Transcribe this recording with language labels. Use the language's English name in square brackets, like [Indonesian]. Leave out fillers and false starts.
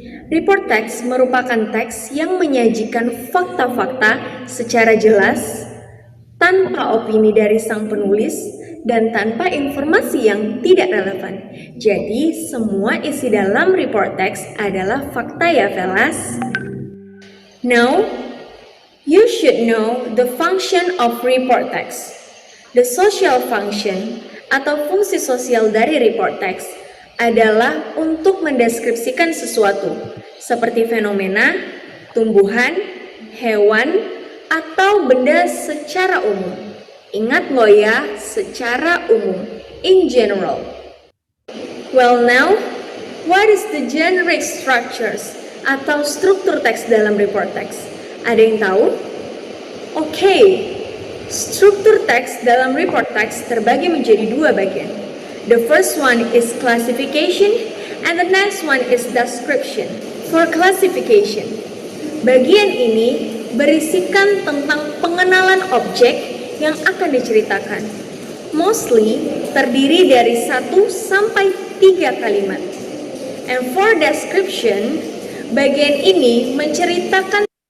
[Indonesian] Report text merupakan teks yang menyajikan fakta-fakta secara jelas, tanpa opini dari sang penulis, dan tanpa informasi yang tidak relevan. Jadi, semua isi dalam report text adalah fakta ya, fellas. [English] Now, you should know the function of report text. The social function [Indonesian] atau fungsi sosial dari report text adalah untuk mendeskripsikan sesuatu, seperti fenomena, tumbuhan, hewan, atau benda secara umum. Ingat loh ya, secara umum, [English] in general. Well now, what is the generic structures [Indonesian] atau struktur teks dalam [English] report text? [Indonesian] Ada yang tahu? Oke, struktur teks dalam report text terbagi menjadi dua bagian. [English] The first one is classification and the next one is description. For classification, [Indonesian] bagian ini berisikan tentang pengenalan objek yang akan diceritakan. Mostly terdiri dari 1 sampai 3 kalimat. [English] And for description, [Indonesian] bagian ini menceritakan.